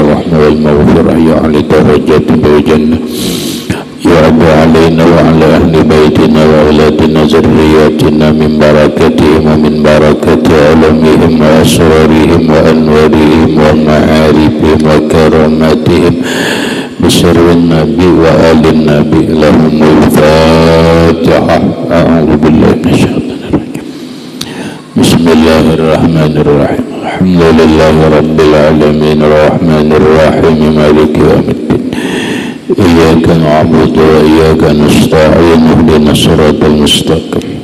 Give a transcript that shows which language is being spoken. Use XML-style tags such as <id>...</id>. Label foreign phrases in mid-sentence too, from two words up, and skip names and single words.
<ar>رحمة والمغفرة يا علي درجات بالجنة يا ربي علينا وعلى أهل بيتنا وأولادنا ذرياتنا من بركاتهم ومن بركات علومهم وأسرارهم وأنوارهم ومعارفهم وكراماتهم بسر النبي وآل النبي لهم الفاتحة أعوذ بالله من الشيطان بسم الله الرحمن الرحيم. الحمد لله رب العالمين الرحمن الرحيم مالك يوم الدين. إياك نعبد وإياك نستعين اهدنا الصراط المستقيم.</ar>